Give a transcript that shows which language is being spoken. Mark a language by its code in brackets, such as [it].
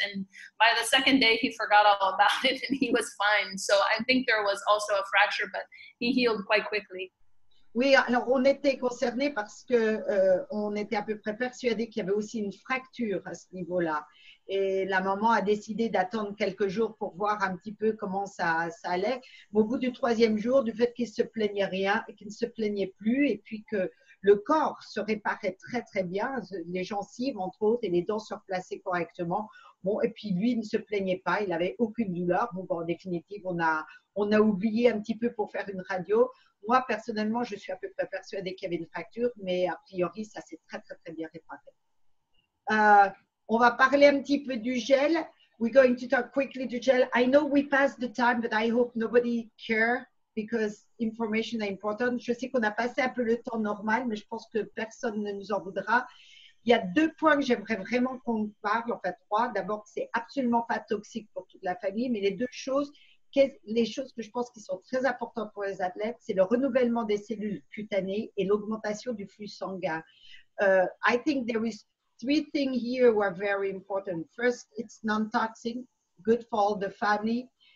[en] And by the 2nd day, he forgot all about it and he was fine. So I think there was also a fracture, but he healed quite quickly. [fr] Oui, alors on était concernés parce que on était à peu près persuadés qu'il y avait aussi une fracture à ce niveau-là. Et la maman a décidé d'attendre quelques jours pour voir un petit peu comment ça allait. Mais au bout du 3e jour, du fait qu'il ne se plaignait rien, qu'il ne se plaignait plus, et puis que le corps se réparait très très bien, les gencives entre autres et les dents se replaçaient correctement. Bon, et puis lui il ne se plaignait pas, il n'avait aucune douleur. Bon, en définitive, on a oublié un petit peu pour faire une radio. Moi, personnellement, je suis à peu près persuadée qu'il y avait une fracture, mais a priori, ça s'est très, très, très bien réparé. On va parler un petit peu du gel. [en] We're going to talk quickly to gel. I know we passed the time, but I hope nobody cares because information is important. [fr] Je sais qu'on a passé un peu le temps normal, mais je pense que personne ne nous en voudra. Il y a 2 points que j'aimerais vraiment qu'on parle, enfin 3. D'abord, c'est absolument pas toxique pour toute la famille, mais les choses que je pense qui sont très importantes pour les athlètes, c'est le renouvellement des cellules cutanées et l'augmentation du flux sanguin. [en] I think there is 3 things here who are very important. First, it's non-toxic, good for all the family.